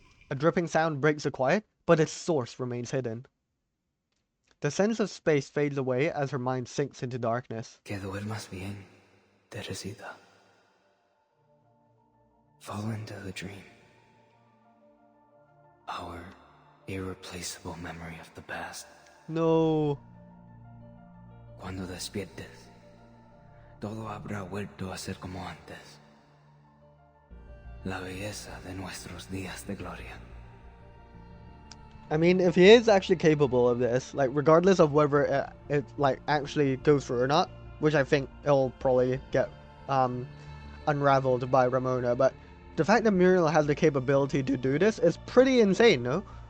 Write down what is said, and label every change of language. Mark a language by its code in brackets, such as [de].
[en] A dripping sound breaks the quiet, but its source remains hidden. The sense of space fades away as her mind sinks into darkness. [es] Que duermas bien, Teresita. [en] Fall into the dream. Our irreplaceable memory of the past. No. [es] Cuando despiertes, todo habrá vuelto a ser como antes. La belleza de nuestros días de gloria. [en] I mean, if he is actually capable of this, like regardless of whether it like actually goes through or not, which I think it'll probably get unraveled by Ramona, but the fact that Muriel has the capability to do this is pretty insane, no?